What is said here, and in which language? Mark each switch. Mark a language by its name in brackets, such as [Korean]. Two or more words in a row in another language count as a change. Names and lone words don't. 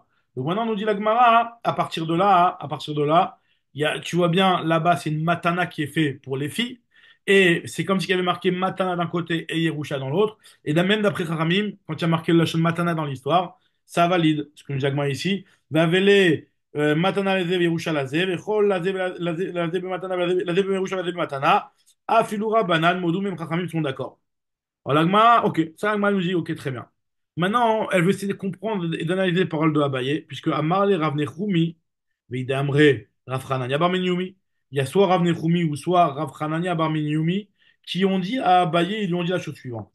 [French] Donc maintenant, on nous dit la Gemara, à partir de là, tu vois bien, là-bas, c'est une matana qui est faite pour les filles. Et c'est comme s'il y avait marqué matana d'un côté et Yerusha dans l'autre. Et là, même d'après Haramim, quand il y a marqué le [Hebrew] לשון מתנה [French] dans l'histoire, ça valide. Ce que nous dit la Gemara ici. [Hebrew] מתנה לזה וירושה לזה, וכל לזה במתנה לזה בירושה לזה במתנה, אפילו רבנן, מודו [French] même Chachamim sont d'accord. Alors l'Agma, ok, ça l'Agma nous dit, ok, très bien. Maintenant, elle veut essayer de comprendre et d'analyser les paroles de Abaye, puisque [Hebrew] אמר ליה [French] Rav Nechumi, [Hebrew] ואידי אמרי, [French] Rav Hanania Bar Minyoumi, il y a soit Rav Nechumi ou soit Rav Hanania Bar Minyoumi qui ont dit à Abaye, ils lui ont dit la chose suivante.